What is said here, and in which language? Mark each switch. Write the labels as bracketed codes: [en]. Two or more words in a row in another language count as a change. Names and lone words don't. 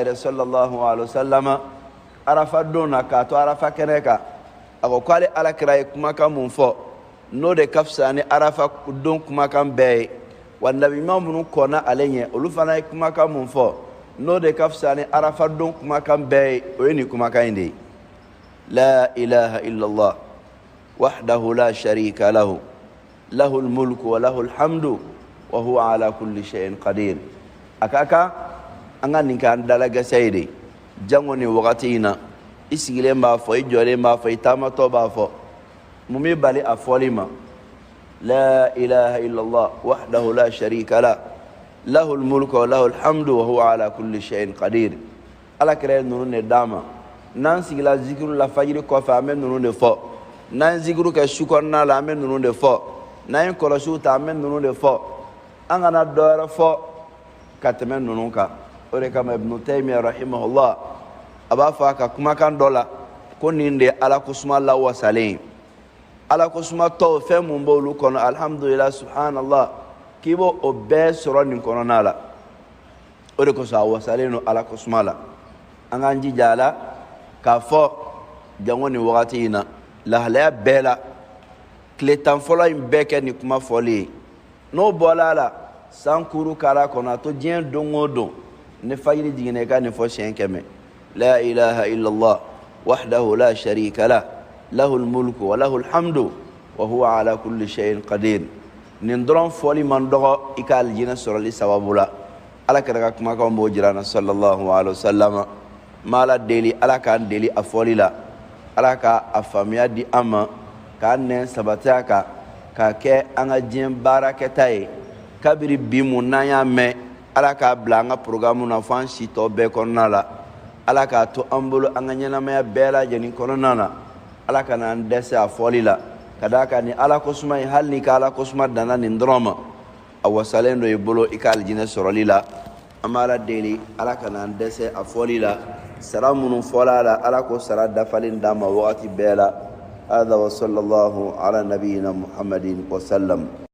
[bm] yɛrɛ [ar] صلى الله عليه وسلم [bm] arafa don na k'a to arafa kɛnɛ kan a ko k'ale ala kɛra ye kumakan mun fɔ n'o de ka fisa ni arafa don kumakan bɛɛ ye wa nabiɲuman minnu kɔnna ale ɲɛ olu fana ye kumakan mun fɔ n'o de ka fisa ni arafa don kumakan bɛɛ ye o ye nin kumakan in de ye [ar] لا إله إلا الله وحده لا شريك له له الملك وله الحمد وهو على كل شيء قدير [bm] a ka kan an ka nin kɛ an dalagɛsɛ ye de jango ni wagati in na i sigilen b'a fɔ i jɔlen b'a fɔ i taamatɔ b'a fɔ mun b'i bali a fɔli ma [ar] لا إله إلا الله وحده لا شريك له له الملك وله الحمد و هو على كل شيء قدير [bm] ala kɛra ninnu de d'a ma n'an sigila zikiru la fajiri kɔfɛ an bɛ ninnu de fɔ n'an ye zikiru kɛ su kɔnɔna la an bɛ ninnu de fɔ n'an ye kɔlɔsiw ta an bɛ ninnu de fɔ an kana dɔ wɛrɛ fɔ ka tɛmɛ ninnu kan o de kama ibnu taymiya rahimahullah a b'a fɔ a ka kumakan dɔ la ko nin de ye ala kosuma lawasalen ye ala kosuma tɔw fɛn mun b'olu kɔnɔ [ar] الحمد لله سبحان الله [bm] k'i b'o o bɛɛ sɔrɔ nin kɔnɔna la o de kosɔn a wasalen don ala kosuma la an k'an jija a la k'a fɔ jango nin wagati in na lahalaya bɛɛ la tile 10 fɔlɔ in bɛɛ kɛ nin kuma fɔli ye n'o bɔla a la sankuru kala kono to diɲɛ don o don ni fajiri jiginna i ka nin fɔ siɲɛ 100 [ar] لا إله إلا الله وحده لا شريك له له الملك وله الحمد وهو على كل شيء قدير. [bm] nin dɔrɔn fɔli man dɔgɔ i ka aljinɛ sɔrɔli sababu la. ala kɛra ka kumakanw b'o jira na [ar] صلى الله عليه وسلم. [bm] ma ala deli ala k'an deli a fɔli la, ala ka a faamuya di an ma, k'an nɛn sabati a kan, k'a kɛ an ka diɲɛ baarakɛta ye. kabiri bi mun n'an y'a mɛn, ala k'a bila an ka programme na fo an si tɔ bɛɛ kɔnɔna la. ala k'a to an bolo an ka ɲɛnamaya bɛɛ lajɛlen kɔnɔna na. ala ka n'an dɛsɛ a fɔli la, ka d'a kan ni ala kosuma ye hali ni ka ala kosuma danna nin dɔrɔn ma, a wasalen dɔ i bolo i ka alijinɛ sɔrɔli la. an b'a ala deli ala ka n'an dɛsɛ a fɔli la. sara minnu fɔla a la ala ko sara dafalen d'an ma wagati bɛɛ la. [ar] هذا وصلى الله على نبينا محمد وسلم.